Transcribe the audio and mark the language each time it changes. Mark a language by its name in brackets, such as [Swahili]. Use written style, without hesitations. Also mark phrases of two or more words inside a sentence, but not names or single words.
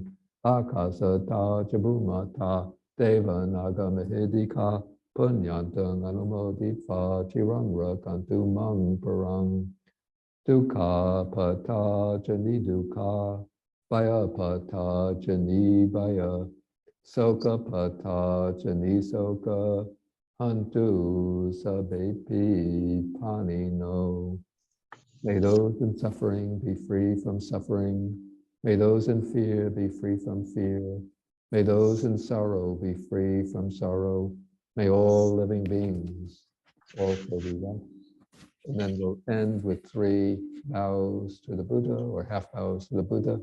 [Pali] Akasata Jabumata Deva Naga Mahidika Punyantang Anumoditva Chirangra Kantu Mang Parang. Dukkha pata jani dukkha, baya pata jani baya, soka pata jani soka, hantu sabepi panino. [English] May those in suffering be free from suffering. May those in fear be free from fear. May those in sorrow be free from sorrow. May all living beings also be one. And then we'll end with 3 bows to the Buddha or half bows to the Buddha.